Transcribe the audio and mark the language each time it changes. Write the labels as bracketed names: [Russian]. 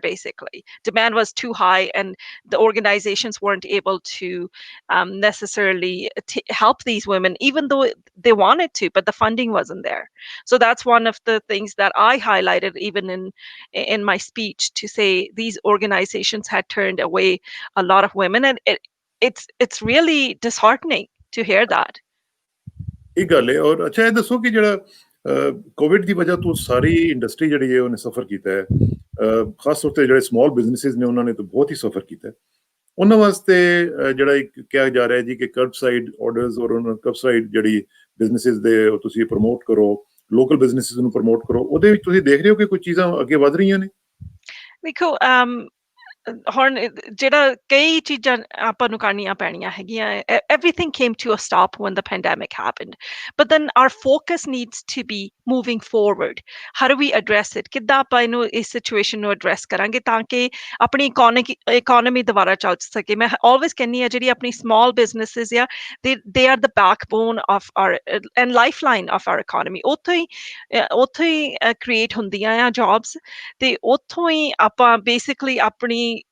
[English] Basically, demand was too high, and the organizations weren't able to necessarily help these women, even though they wanted to, but the funding wasn't there. So that's one of the things that I highlighted even in my speech, to say these organizations had turned away a lot of women, and it's really disheartening to hear that. [Punjabi] ਇਹ ਗੱਲ ਹੈ। ਔਰ ਅੱਛਾ, ਇਹ ਦੱਸੋ ਕਿ ਜਿਹੜਾ Covid ਦੀ ਵਜ੍ਹਾ ਤੋਂ ਸਾਰੀ ਇੰਡਸਟਰੀ ਜਿਹੜੀ ਹੈ ਉਹਨੇ ਸਫਰ ਕੀਤਾ ਹੈ, ਖਾਸ ਤੌਰ ਤੇ ਜਿਹੜੇ ਸਮਾਲ ਬਿਜ਼ਨਸਿਸ ਨੇ ਉਹਨਾਂ ਨੇ ਤਾਂ ਬਹੁਤ ਹੀ ਸਫਰ ਕੀਤਾ। ਉਹਨਾਂ ਵਾਸਤੇ ਜਿਹੜਾ ਇੱਕ ਕਿਹਾ ਜਾ ਰਿਹਾ ਜੀ ਕਿ ਕਰਬ ਸਾਈਡ ਆਰਡਰਸ ਔਰ ਉਹਨਾਂ ਕਰਬ ਸਾਈਡ ਜਿਹੜੀ ਬਿਜ਼ਨਸਿਸ ਦੇ ਤੁਸੀਂ ਪ੍ਰਮੋਟ ਕਰੋ, ਲੋਕਲ ਬਿਜ਼ਨਸਿਸ ਨੂੰ ਪ੍ਰਮੋਟ ਕਰੋ, ਉਹਦੇ ਵਿੱਚ ਤੁਸੀਂ ਦੇਖ ਰਹੇ ਹੋ ਕਿ ਕੁਝ ਚੀਜ਼ਾਂ ਅੱਗੇ ਵਧ ਰਹੀਆਂ ਨੇ? ਦੇਖੋ ਹੁਣ ਜਿਹੜਾ ਕਈ ਚੀਜ਼ਾਂ ਆਪਾਂ ਨੂੰ ਕਰਨੀਆਂ ਪੈਣੀਆਂ ਹੈਗੀਆਂ। [English] Everything came to a stop when the pandemic happened, but then our focus needs to be moving forward. How do we address it? [Punjabi] ਕਿੱਦਾਂ ਆਪਾਂ ਇਹਨੂੰ ਇਸ ਸਿਚੁਏਸ਼ਨ ਨੂੰ ਐਡਰੈਸ ਕਰਾਂਗੇ ਤਾਂ ਕਿ ਆਪਣੀ ਇਕੋਨਮੀ ਦੁਬਾਰਾ ਚੱਲ ਸਕੇ। ਮੈਂ [English] always [Punjabi] ਕਹਿੰਦੀ ਹਾਂ ਜਿਹੜੀ ਆਪਣੀ [English] small businesses ਆ, they are the backbone of our and lifeline of our economy. [Punjabi] ਉੱਥੋਂ ਹੀ create ਹੁੰਦੀਆਂ ਆ jobs, ਤੇ ਉੱਥੋਂ ਹੀ ਆਪਾਂ basically ਆਪਣੀ